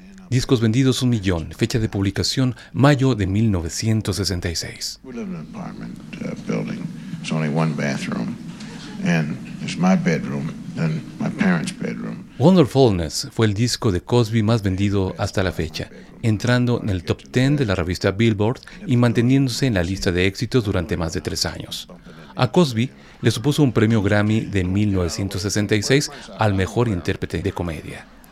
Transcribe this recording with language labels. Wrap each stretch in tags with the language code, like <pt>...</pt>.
<es>Discos vendidos 1 millón, fecha de publicación, mayo de 1966.</es> <en>We live in an apartment building. It's only one bathroom. And it's my bedroom and my parents' bedroom.</en> <es>Wonderfulness fue el disco de Cosby más vendido hasta la fecha, entrando en el top 10 de la revista Billboard y manteniéndose en la lista de éxitos durante más de 3 años. A Cosby le supuso un premio Grammy de 1966 al mejor intérprete de comedia.</es>